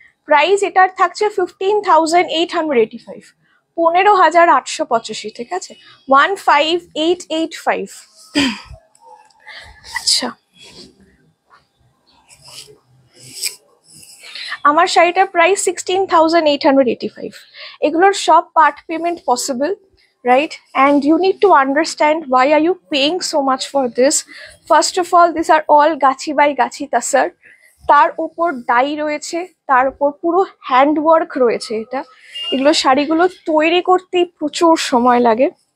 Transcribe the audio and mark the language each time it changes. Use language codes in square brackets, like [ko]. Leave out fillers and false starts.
[bn] Price এটার থাকছে 15,885, 15,885, ঠিক আছে, 15,885। আচ্ছা, আমার শাড়িটার প্রাইস 16,885। এগুলোর সব part payment possible, right? [en] And you need to understand why are you paying so much for this. First of all, these are all [bn] Gachhi by গাছি তাসার, তার উপর ডাই রয়েছে, তার উপর পুরো হ্যান্ড ওয়ার্ক রয়েছে। এগুলো শাড়িগুলো তৈরি করতেই প্রচুর সময় লাগে।